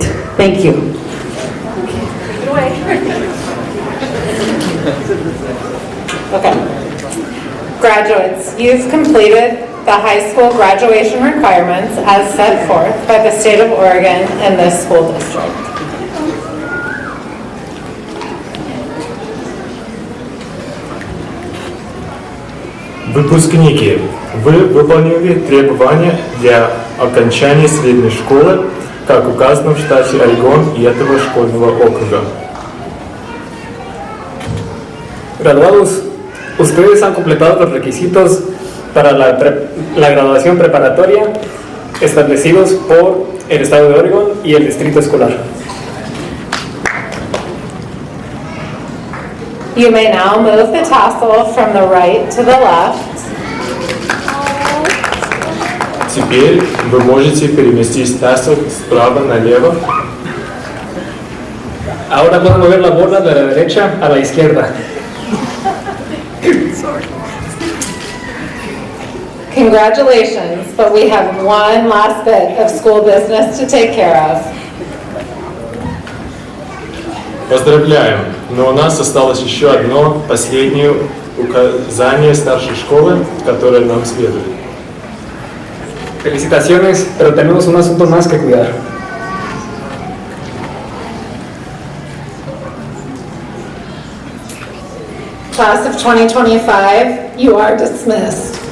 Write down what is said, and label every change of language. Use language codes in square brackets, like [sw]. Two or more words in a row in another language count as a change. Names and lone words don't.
[en] Thank you. Okay. Graduates, you've completed the high school graduation requirements as set forth by the state of Oregon and this school district. [ru] Выпускники, вы выполнили требования для окончания средней школы, как указано в штате Орегон и этого школьного округа. [es] Graduados, ustedes han completado los requisitos para la graduación preparatoria establecidos por el estado de Oregon y el distrito escolar. [en] You may now move the tassel from the right to the left. [ru] Теперь вы можете переместить тассел справа налево. [es] Ahora pueden mover la bola de la derecha a la izquierda. [en] Congratulations, but we have one last bit of school business to take care of. [ru] Поздравляем, но у нас осталось еще одно последнее указание старшей школы, которое нам следует. [es] Felicitaciones, pero tenemos un asunto más que cuidar. [en] Class of 2025, you are dismissed.